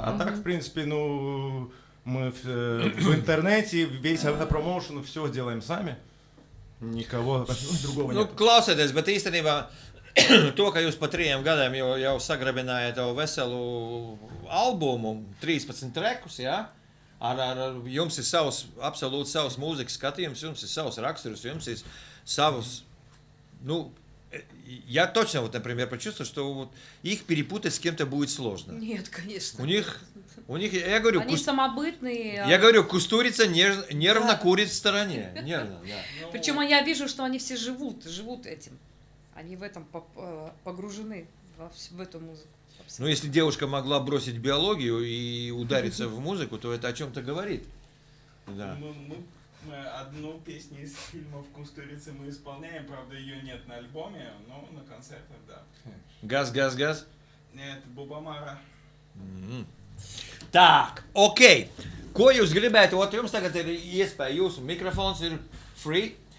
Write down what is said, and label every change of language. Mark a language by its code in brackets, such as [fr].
[ru] А так, в принципе, ну, мы в интернете, весь промоушен, все делаем сами. Никого другого нет. [lv] Nu, klausieties, bet īstenībā to, ka jūs pa 3 gadiem jau sagrabinājāt jau veselu albumu, 13 trekus, ja? Jums ir absolūti savs mūzikas skatījums, jums ir savs [ru] raksturs, jums ir savs, ну, я точно, вот, например, почувствовал, что вот их перепутать с кем-то будет сложно. Нет, конечно. У них, я говорю, они самобытные. Я говорю, Кустурица нервно курит в стороне. Нервно, да. Причем я вижу, что они все живут этим. Они в этом погружены, в эту музыку. Ну, если девушка могла бросить биологию и удариться в музыку, то это о чем-то говорит. Да. Мы одну песню из фильмов «Кустурицы» мы исполняем, правда, ее нет на альбоме, но на концертах, да. Gaz. Нет, Bubamara. Так, окей. [lv] Ko jūs gribētu? Jums tagad ir iespēja, jūsu mikrofons ir free.